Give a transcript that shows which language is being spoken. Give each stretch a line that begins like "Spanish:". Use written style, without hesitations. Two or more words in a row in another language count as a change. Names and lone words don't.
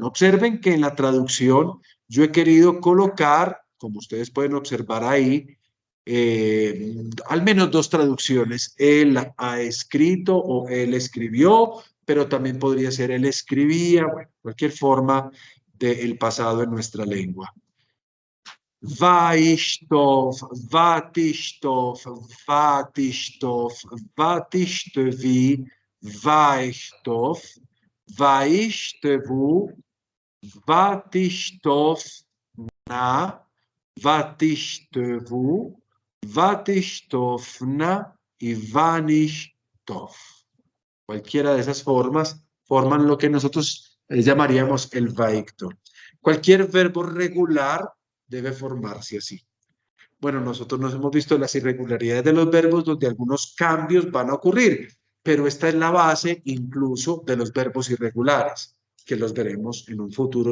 Spanish: Observen que en la traducción yo he querido colocar, como ustedes pueden observar ahí, al menos dos traducciones. Él ha escrito o él escribió, pero también podría ser él escribía, bueno, cualquier forma del pasado en nuestra lengua.
Hebrew: ויכתב, ותכתב, ותכתב, ותכתבי, ואכתב, ויכתבו, ותכתבנה, ותכתבו, ותכתבנה ו ונכתב.
Spanish: Cualquiera de esas formas forman lo que nosotros llamaríamos el vaictor. Cualquier verbo regular debe formarse así. Bueno, nosotros nos hemos visto las irregularidades de los verbos donde algunos cambios van a ocurrir, pero esta es la base incluso de los verbos irregulares, que los veremos en un futuro.